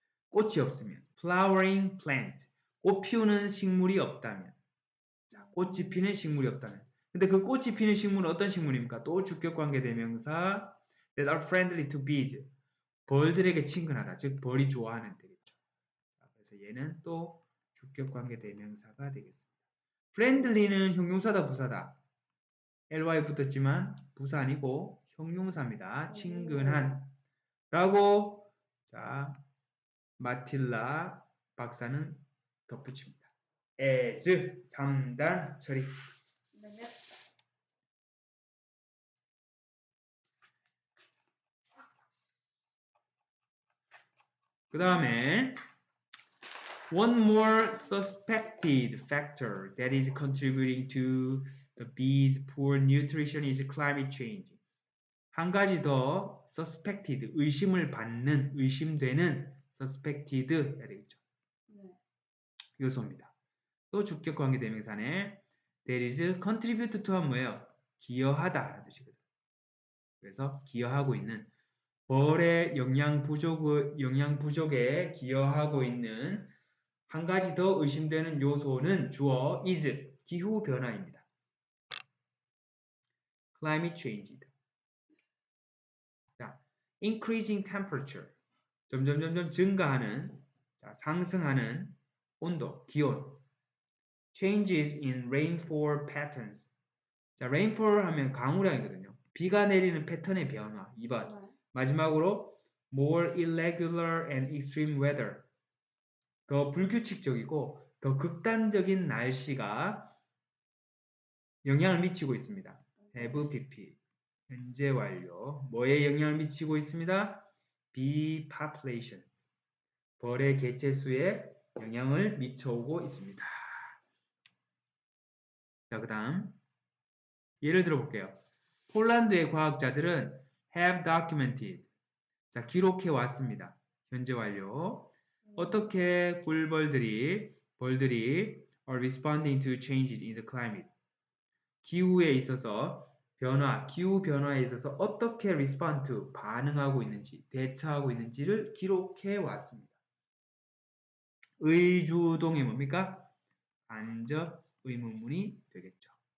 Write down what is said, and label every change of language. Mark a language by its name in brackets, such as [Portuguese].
[Korean] 꽃이 없으면 [English] flowering plant. [Korean] 꽃 피우는 식물이 없다면. 자, 꽃이 피는 식물이 없다면. 근데 그 꽃이 피는 식물은 어떤 식물입니까? 또 주격관계 대명사 [English] that are friendly to bees. [Korean] 벌들에게 친근하다. 즉 벌이 좋아하는 되겠죠. 자, 그래서 얘는 또 주격관계 대명사가 되겠습니다. friendly는 형용사다 부사다. ly 붙었지만 부사 아니고 형용사입니다. 친근한 라고 자 마틸라 박사는 덧붙입니다. as 3단 처리. [English] 그 다음에 one more suspected factor that is contributing to the bees' poor nutrition is climate change. [Korean] 한 가지 더 suspected, 의심되는 suspected 해야 되겠죠. 요소입니다. 또 주격 관계 대명사네 [English] that is contribute to [Korean] 하면 뭐예요? 기여하다 라는 뜻이거든요. 그래서 기여하고 있는 벌의 영양 부족에 기여하고 있는 한 가지 더 의심되는 요소는 주어 is 기후 변화입니다. [English] climate change. 자, increasing temperature. [Korean] 점점 증가하는 자, 상승하는 온도, 기온. [English] changes in rainfall patterns. [Korean] 자, rainfall 하면 강우량이거든요. 비가 내리는 패턴의 변화. 2번. 마지막으로 [English] more irregular and extreme weather. [Korean] 더 불규칙적이고 더 극단적인 날씨가 영향을 미치고 있습니다. have pp. 현재 완료. 뭐에 영향을 미치고 있습니다? [English] bee populations. [Korean] 벌의 개체수에 영향을 미쳐오고 있습니다. 자, 그 다음 예를 들어 볼게요. 폴란드의 과학자들은 [English] have documented. [Korean] 자, 기록해 왔습니다. 현재 완료. 어떻게 벌들이 [English] are responding to changes in the climate. [Korean] 기후에 있어서 기후 변화에 있어서 어떻게 respond to, 반응하고 있는지, 대처하고 있는지를 기록해 왔습니다. 의주동이 뭡니까? 간접 의문문이 되겠죠.